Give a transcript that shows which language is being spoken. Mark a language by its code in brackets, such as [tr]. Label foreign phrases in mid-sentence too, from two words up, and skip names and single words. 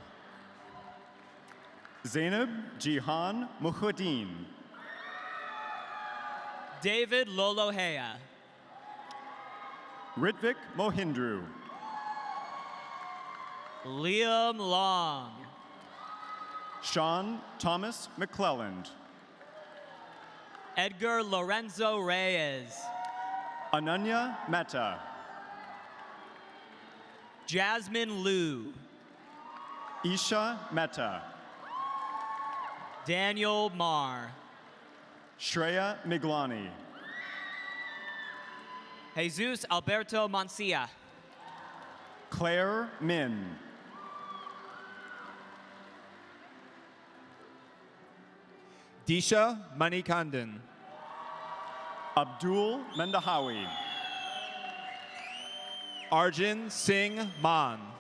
[en] Zainab Jihan Muhuddin. David Lolohea. Ritvik Mohindru. Liam Long. Sean Thomas McClelland. Edgar Lorenzo Reyes. Ananya Mehta. Jasmine Liu. Isha Mehta. Daniel Marr. Shreya Miglani. Jesus Alberto Mancia. Claire Min. Disha Manikandan. Abdul Mendahawi. Arjun Singh Man.